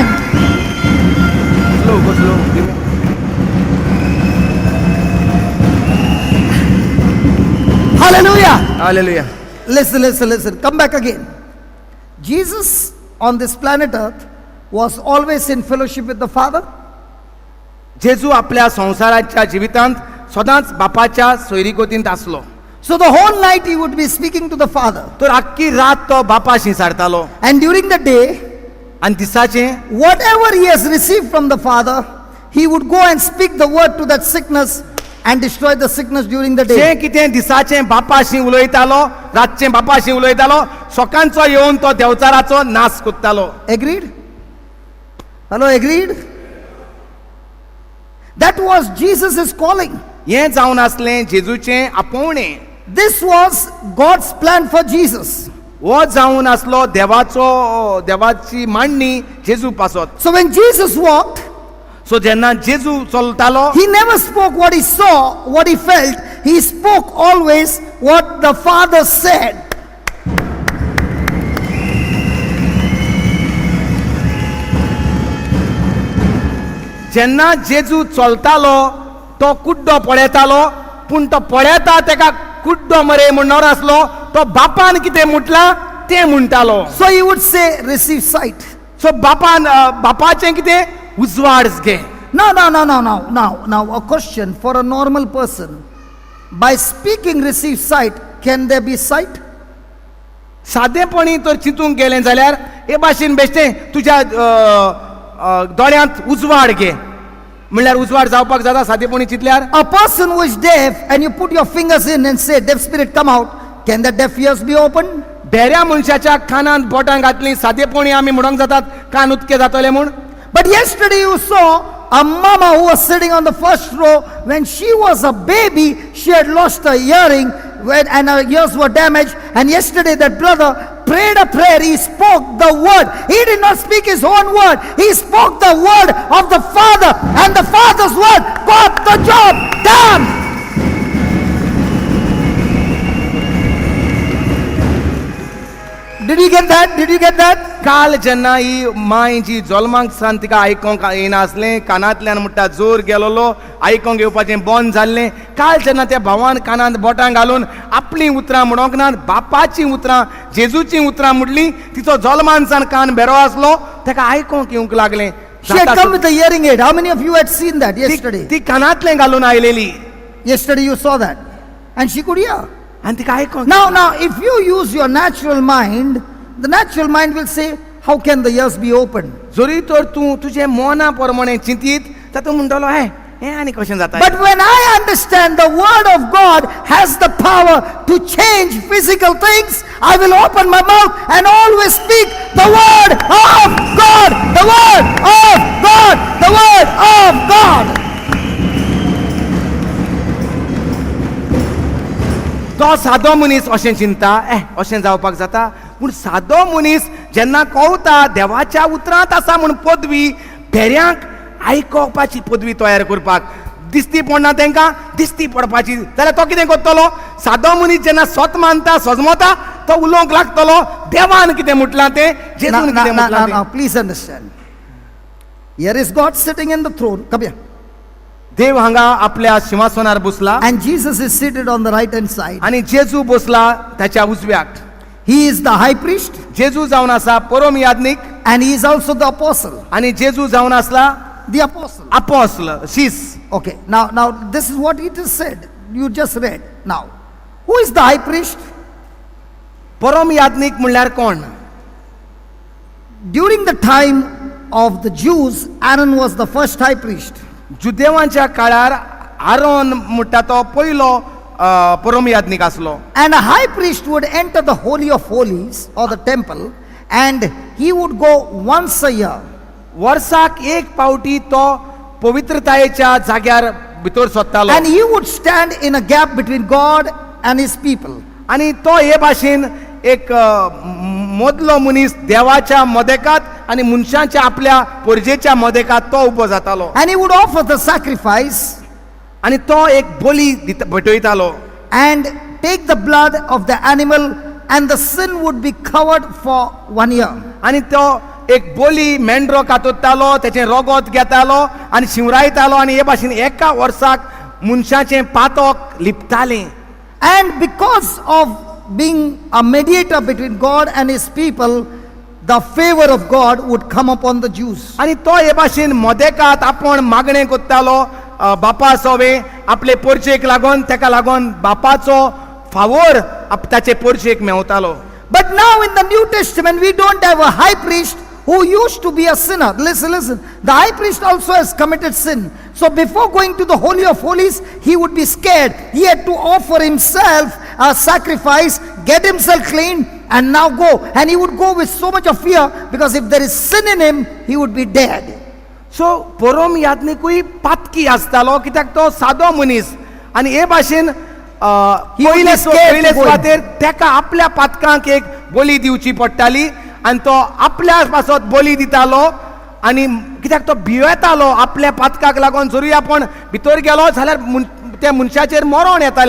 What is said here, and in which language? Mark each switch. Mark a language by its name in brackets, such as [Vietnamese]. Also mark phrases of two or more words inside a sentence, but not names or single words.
[English] Slow, go slow. Hallelujah. Hallelujah. Listen. Come back again. Jesus on this planet earth was always in fellowship with the Father. [Konkani] जेजू आपल्या संसाराच्या जिवितांत सदांच बापाच्या सोयरीकोतींत आसलो. [English] So the whole night he would be speaking to the Father. [Konkani] तर आख्खी रात तो बापाशी सारतालो. [English] And during the day, [Konkani] आनी दिसाचें [English] whatever he has received from the Father, he would go and speak the word to that sickness and destroy the sickness during the day. [Konkani] जें कितें दिसाचें बापाशी उलयतालो रातचें बापाशी उलयतालो सकाळचो येवन तो देवचाराचो नाश कोत्तालो. [English] Agreed? Hello, agreed? That was Jesus' calling. [Konkani] हें जावन आसलें जेजूचें आपोवणें. [English] This was God's plan for Jesus. [Konkani] हो जावन आसलो देवाची मांडणी जेजू पासत. [English] So when Jesus walked, [Konkani] सो जेन्ना जेजू चलतालो [English] he never spoke what he saw, what he felt. He spoke always what the Father said. [Konkani] जेन्ना जेजू चलतालो तो कुड्डो पळयतालो पूण तो पळयता तेका कुड्डो मरे म्हणणार आसलो तो बापान कितें म्हटलां तें म्हणटालो. [English] So he would say, receive sight. [Konkani] सो बापाचें कितें उजवाड घे. [English] Now, a question for a normal person. By speaking, receive sight. Can there be sight? [Konkani] सादेपणी तर चिंतूंक गेलें जाल्यार हे भाशेन बेश्टें तुज्या दोळ्यांत उजवाड घे म्हणल्यार उजवाड जावपाक जाता सादेपणी चिंतल्यार. [English] A person who is deaf and you put your fingers in and say, deaf spirit come out. Can the deaf ears be opened? [Konkani] भेऱ्या मनशाच्या कानांत बोटां घातलीं सादेपणी आमी म्हणूंक जातात कान उक्ते जातले म्हूण. [English] But yesterday you saw a mama who was sitting on the first row. When she was a baby, she had lost her hearing and her ears were damaged. And yesterday that brother prayed a prayer. He spoke the word. He did not speak his own word. He spoke the word of the Father. And the Father's word got the job done. Did you get that? Did you get that? [Konkani] काल जेन्ना ही माय जी जल्माक सान तिका आयकोंक येना आसलें कानांतल्यान म्हणटा जोर गेलोलो आयकोंक येवपाचें बंद जाल्लें. काल जेन्ना त्या भावान कानांत बोटां घालून आपलीं उतरां म्हणोंक ना बापाचीं उतरां जेजूचीं उतरां म्हणलीं तिचो जल्मान सान कान बेरो आसलो तेका आयकोंक येवंक लागलें. [English] She had come with a hearing aid. How many of you had seen that yesterday? [Konkani] ती कानांतलें घालून आयलेली [English] Yesterday you saw that. And she could hear. [Konkani] आनी तिका आयकोंक. [English] Now, if you use your natural mind, the natural mind will say, how can the ears be opened? [Konkani] जरी तर तूं तुजें मोना प्रमाणे चिंतीत तर तूं म्हणटलो हें आनी कशें जाता. [English] But when I understand the word of God has the power to change physical things, I will open my mouth and always speak the word of God. The word of God. The word of God. [Konkani] तो सादो मनीस अशें चिंता अशें जावपाक जाता पूण सादो मनीस जेन्ना कळटा देवाच्या उतरांत आसा म्हूण पदवी भेऱ्यांक आयकोवपाची पदवी तयार करपाक. दिसती पडना तांकां दिसती पडपाची. जाल्यार तो कितें करतलो? सादो मनीस जेन्ना स्वत मानता सजमता तो उलोवंक लागतलो देवान कितें म्हटलां तें, जेजून कितें म्हटलां तें. [English] Now, please understand. Here is God sitting in the throne. Come here. [Konkani] देव हांगा आपल्या सिंहासनार बसला [English] And Jesus is seated on the right hand side. [Konkani] आनी जेजू बसला ताच्या उजव्याक. [English] He is the high priest [Konkani] जेजू जावन आसा परम याज्ञीक [English] and he is also the apostle. [Konkani] आनी जेजू जावन आसला [English] The apostle. [Konkani] अपोस्ल, शीस. [English] Okay. Now this is what it is said. You just read. Now, who is the high priest? [Konkani] परम याज्ञीक म्हणल्यार कोण? [English] During the time of the Jews, Aaron was the first high priest. [Konkani] जुदेवांच्या काळार आरोन म्हणटा तो पयलो परम याज्ञीक आसलो. [English] And a high priest would enter the Holy of Holies or the temple and he would go once a year. [Konkani] वर्साक एक पावटी तो पवित्रतायेच्या जाग्यार भितर सरतालो [English] And he would stand in a gap between God and his people. [Konkani] आनी तो हे भाशेन एक मदलो मनीस देवाच्या मदेकात आनी मनशांच्या आपल्या परजेच्या मदेकात तो उबो जातालो. [English] And he would offer the sacrifice [Konkani] आनी तो एक बली भेटयतालो [English] and take the blood of the animal and the sin would be covered for 1 year. [Konkani] आनी तो एक बोली मेंढरो कातुरतालो तेचें रोगोत घेतालो आनी शिवरायतालो आनी हे भाशेन एका वर्साक मनशाचें पातोक लिपतालें. [English] And because of being a mediator between God and his people, the favor of God would come upon the Jews. [Konkani] आनी तो हे भाशेन मदेकात आपण मागणें करतालो बापा सोवे आपले परचेक लागोन तेका लागोन बापाचो फावोर ताचे परचेक मेवतालो. [English] But now in the New Testament, we don't have a high priest who used to be a sinner. Listen. The high priest also has committed sin. So before going to the Holy of Holies, he would be scared. He had to offer himself a sacrifice, get himself clean, and now go. And he would go with so much of fear because if there is sin in him, he would be dead. [Konkani] सो परम याज्ञीकूय पातकी आसतालो कित्याक तो सादो मनीस आनी हे भाशेन पयले सुवातेर तेका आपल्या पातकांक एक बली दिवची पडटाली आनी तो आपल्या पासत बली दितालो आनी कित्याक तो भियेतालो आपल्या पातकाक लागोन जरूय आपण भितर गेलो जाल्यार त्या मनशाचेर मरण येतालें.